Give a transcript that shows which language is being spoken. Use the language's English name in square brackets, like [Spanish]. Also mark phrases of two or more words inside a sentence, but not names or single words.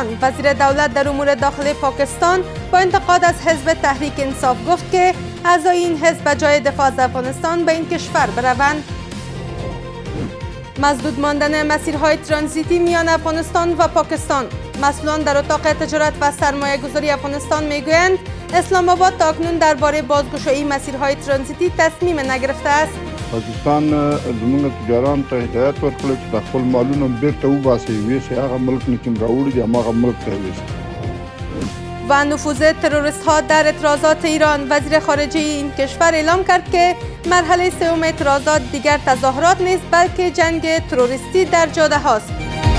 [Persian] وزیر دولت در امور داخلی پاکستان با انتقاد از حزب تحریک انصاف گفت که اعضای این حزب به جای دفاع از افغانستان به این کشور بروند. مسدود ماندن مسیرهای ترانزیتی میان افغانستان و پاکستان. مسئولان در اتاق تجارت و سرمایه گذاری افغانستان میگویند اسلام آباد تاکنون درباره بازگشایی مسیرهای ترانزیتی تصمیم نگرفته است. [Pashto] پاکستان زموږ تجاران ته هدایت ورکړل چې د خپل مالونه بیرته وباسي ویسي هغه ملک نه کوم راوړي دي هماغه ملک ته ویسي. [Persian] و نفوذ تروریست ها در اعتراضات ایران. وزیر خارجه این کشور اعلام کرد که مرحله سوم اعتراضات دیگر تظاهرات نیست بلکه جنگ تروریستی در جاده هاست.